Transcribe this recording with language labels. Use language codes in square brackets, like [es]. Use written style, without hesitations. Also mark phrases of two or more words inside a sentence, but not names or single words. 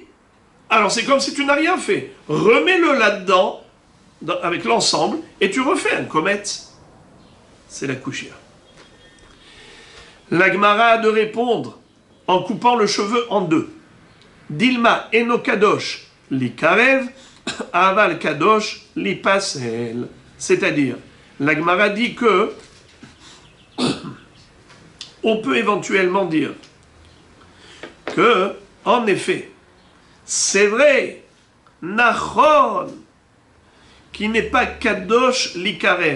[fr] Alors c'est comme si tu n'as rien fait. Remets-le là-dedans, avec l'ensemble, et tu refais un kometz. C'est la kushia. La Gemara a de répondre en coupant le cheveu en deux. [he] דילמא אינו קדוש ליקרב, אבל קדוש ליפסל. [fr] C'est-à-dire, la Gemara dit que on peut éventuellement dire que, en effet, c'est vrai, Nachon, qui n'est pas [he] קדוש ליקרב.